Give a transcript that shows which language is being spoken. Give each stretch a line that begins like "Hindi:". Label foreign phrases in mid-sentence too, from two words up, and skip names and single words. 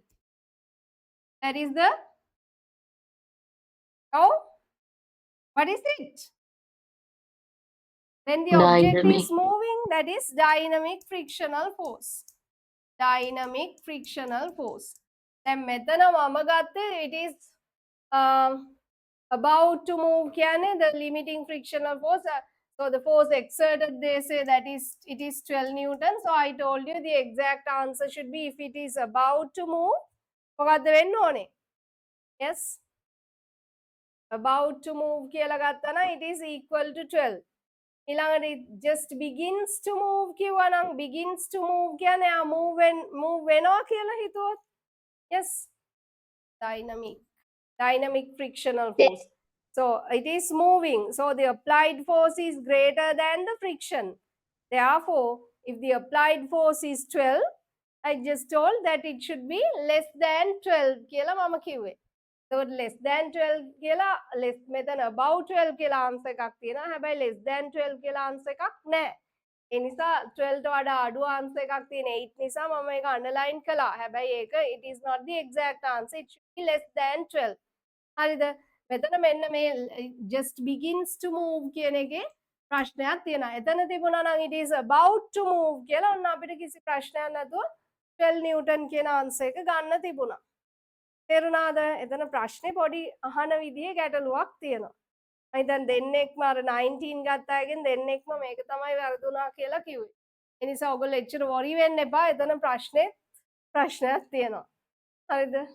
English: That is the, oh, what is it? When the object Dynamic. is moving, that is dynamic frictional force. Dynamic frictional force. Then
Sinhala: මෙතන මම ගත්තේ
English: it is about to move කියන්නේ the limiting frictional force. So the force exerted, they say that it is 12 Newton. So I told you the exact answer should be if it is about to move.
Sinhala: මොකද්ද වෙන්න ඕනේ?
English: Yes. About to move
Sinhala: කියලා ගත්තා නම්
English: it is equal to 12.
Sinhala: ඊළඟට
English: it just begins to move
Sinhala: කිව්වා නම්
English: begins to move
Sinhala: කියන්නේ move වෙනවා කියලා හිතුවොත්.
English: Yes. Dynamic frictional force. So it is moving. So the applied force is greater than the friction. Therefore, if the applied force is 12, I just told that it should be less than 12
Sinhala: කියලා මම කිව්වේ.
English: So less than 12
Sinhala: කියලා less මෙතන above 12 කියලා answer එකක් තියෙනවා. හැබැයි
English: less than 12
Sinhala: කියලා answer එකක් නැහැ. ඒ නිසා 12ට වඩා අඩු answer එකක් තියෙන 8 නිසා මම මේක underline කළා. හැබැයි ඒක
English: it is not the exact answer. It should be less than 12.
Sinhala: හරිද? මෙතන මෙන්න මේ
English: just begins to move
Sinhala: කියන එකේ ප්‍රශ්නයක් තියෙනවා. එතන තිබුණා නම්
English: it is about to move
Sinhala: කියලා ඔන්න අපිට කිසි ප්‍රශ්නයක් නැතුව 12 නිව්ටන් කියන answer එක ගන්න තිබුණා. තේරුණාද? එතන ප්‍රශ්නේ පොඩි අහන විදිහේ ගැටලුවක් තියෙනවා. මම දැන් දෙන්නෙක්ම අර 19 ගත්ත අයගෙන් දෙන්නෙක්ම මේක තමයි වැරදුනා කියලා කිව්වේ. ඒ නිසා ඔයගොල්ලෝ එච්චර worry වෙන්න එපා. එතන ප්‍රශ්නයක් තියෙනවා. හරිද?